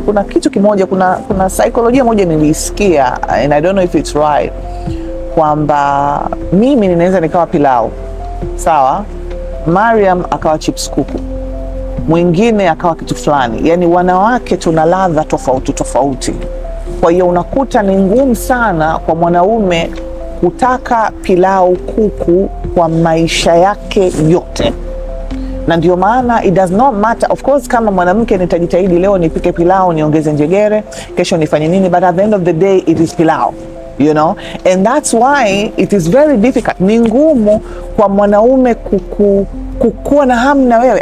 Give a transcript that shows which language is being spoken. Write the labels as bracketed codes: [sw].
[sw] Kuna kitu kimoja, kuna saikolojia moja nilisikia, [en] and I don't know if it's right, [sw] kwamba mimi ninaweza nikawa pilau, sawa, Mariam akawa chips kuku, mwingine akawa kitu fulani. Yani wanawake tuna ladha tofauti. Kwa hiyo unakuta ni ngumu sana kwa mwanaume kutaka pilau kuku kwa maisha yake yote. Na ndio maana [en] it does not matter, of course, [sw] kama mwanamke nitajitahidi leo nipike pilau, niongeze njegere, kesho nifanye nini, [en] but at the end of the day it is pilau, you know, and that's why it is very difficult. [sw] Ni ngumu kwa mwanaume kukuwa na hamu na wewe.